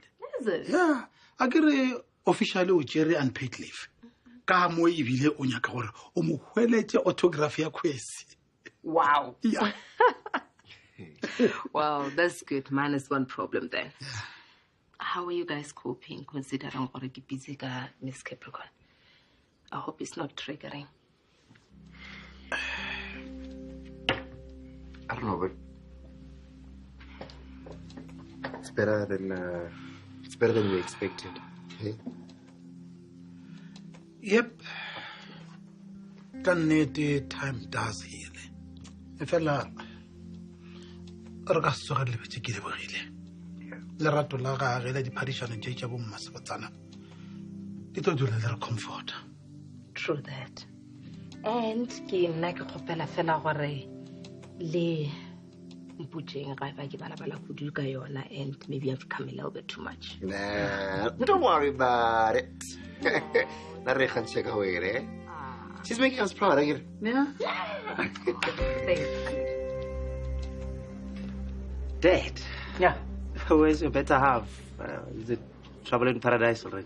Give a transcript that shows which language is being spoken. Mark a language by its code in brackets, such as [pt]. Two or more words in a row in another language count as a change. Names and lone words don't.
[en] Is it? Yeah, [nso] a ke re officially o tšere [en] unpaid leave. [nso] Ka mo ebile o nyaka gore o mo hweletse autograph ya Kwesi. [en] Wow. Yeah. Wow, that's good. Minus one problem then. Yeah. How are you guys coping considering [nso] gore ke busy ka [en] Miss Capricorn? I hope it's not triggering. I don't know, but it's better than we expected. Hey? Yep. Can need time does heal. [nso] Efela re ka se le betse ke le bogile. Le rato la ga ge le di parishano tše tša bo mmasebatsana. Di tlo dula le re comfort. [en] True that. And [nso] ke nna ke kgopela fela gore le mputšeng ga ba ke bala kudu ka yona [en] and maybe I've come a little bit too much. Nah, don't worry about it. She's making us proud, I get it. Yeah? Thanks. Dad. Yeah. Where's your better half? Is it trouble in paradise already?